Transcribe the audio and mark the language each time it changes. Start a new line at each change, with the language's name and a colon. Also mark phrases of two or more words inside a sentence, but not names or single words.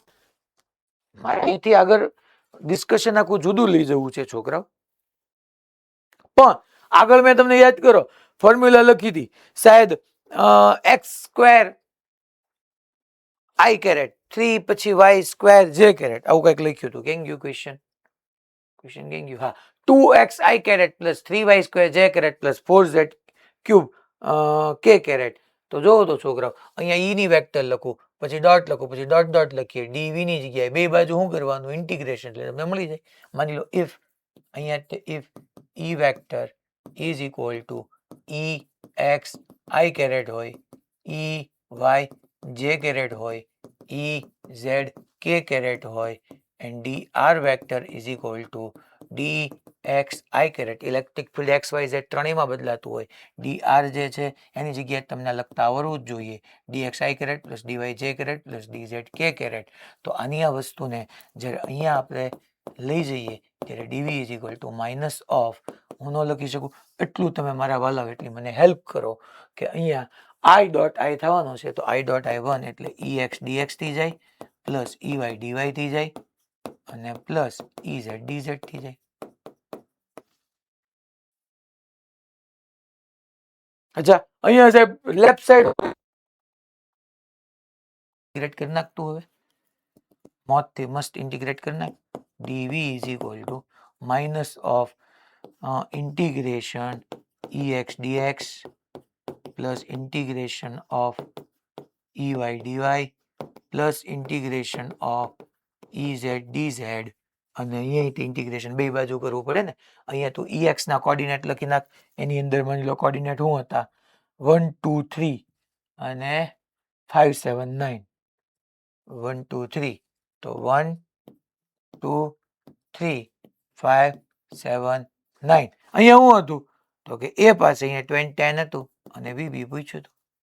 Gujarati: મારે અહીંથી આગળ ડિસ્કશન આખું જુદું લઈ જવું છે છોકરાઓ. પણ આગળ મેં તમને યાદ કરો ફોર્મ્યુલા લખી હતી શાયદ
English: x square i caret 3
Gujarati: પછી
English: y square j caret
Gujarati: આવું કંઈક લખ્યું હતું. કેમ ગયું ક્વેશ્ચન? ક્વેશ્ચન કેમ ગયું? હા,
English: 2x i caret plus 3y square j caret plus 4z cube k caret.
Gujarati: તો જોવો તો છોકરાઓ અહીંયા ઈ ની વેક્ટર લખું, પછી ડોટ લખું, પછી ડોટ ડોટ લખીએ, dv ની જગ્યાએ બે બાજુ શું કરવાનું? ઇન્ટિગ્રેશન, એટલે તમને મળી જાય. માની લો if અહીંયા if e વેક્ટર
English: is equal to e x i caret
Gujarati: હોય,
English: e y j caret
Gujarati: હોય,
English: e z k caret
Gujarati: હોય,
English: and dr vector is equal to dx i caret. electric field
Gujarati: x y z ત્રણેયમાં બદલાતું હોય. dr જે છે એની જગ્યાએ તમને લખતા આવડવું જ જોઈએ
English: dx i caret plus dy j caret plus dz k caret.
Gujarati: તો આની આ વસ્તુને જ્યારે અહીંયા આપણે લઈ જઈએ ત્યારે
English: dv is equal to minus of,
Gujarati: હું ન લખી શકું એટલું તમે મારા વાલાઓ એટલી મને હેલ્પ કરો કે અહીંયા
English: i dot i
Gujarati: થવાનો છે. તો
English: i dot i1
Gujarati: એટલે ex dx થઈ જાય પ્લસ ey dy થઈ જાય અને પ્લસ ez dz થઈ જાય. અચ્છા અહીંયા સાહેબ
English: left side
Gujarati: ઇન્ટિગ્રેટ કરી નાખતું, હવે મોતથી મસ્ત ઇન્ટિગ્રેટ કરી નાખ.
English: dv is equal to minus of integration ex dx plus integration of ey dy plus integration of ez dz.
Gujarati: અને અહીંયા ઇન્ટિગ્રેશન બે બાજુ કરવું પડે ને. અહીંયા તું ex ના કોર્ડિનેટ લખી નાખ, એની અંદર માની લો કોર્ડિનેટ શું હતા 1 2 3 અને 5 7 9 1 2 3. તો 1 2 3 5 7 9 અહીંયા શું હતું તો કે એ પાસે અહીંયા 10 હતું અને વીબી પૂછ્યું હતું.